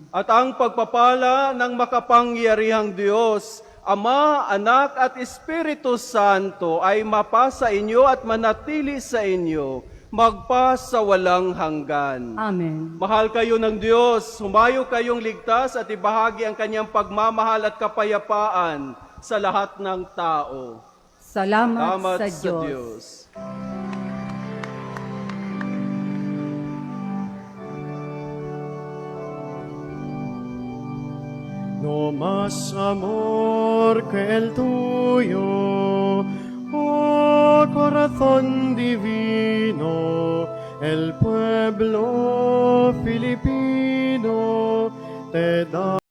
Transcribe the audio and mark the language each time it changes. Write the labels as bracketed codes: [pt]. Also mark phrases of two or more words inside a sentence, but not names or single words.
[tl] At ang pagpapala ng makapangyarihang Diyos, Ama, Anak at Espiritu Santo ay mapasa inyo at manatili sa inyo, magpa sa walang hanggan. Amen. Mahal kayo ng Diyos, humayo kayong ligtas at ibahagi ang kanyang pagmamahal at kapayapaan sa lahat ng tao. Salamat, Salamat sa sa Diyos. Diyos. [es] No más amor que el tuyo, oh corazón divino, el pueblo filipino te da.